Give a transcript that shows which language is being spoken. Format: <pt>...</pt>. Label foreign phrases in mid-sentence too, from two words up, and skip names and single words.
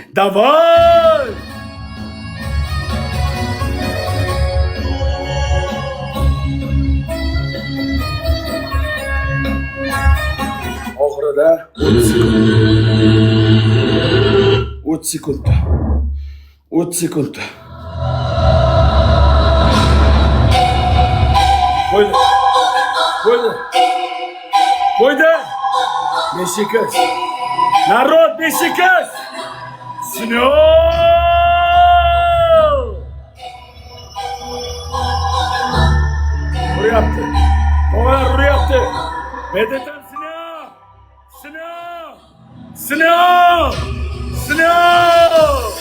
<uz>Davay! Oxirida 30 sekund. 30 sekund. Qo'ydi. Qo'ydi. Qo'ydi.</uz> <tr>Beşiktaş. Narod Beşiktaş. Sinyor. Buraya yaptı. Oğlan buraya yaptı. Medetem Sinyor. Sinyor. Sinyor. Sinyor.</tr>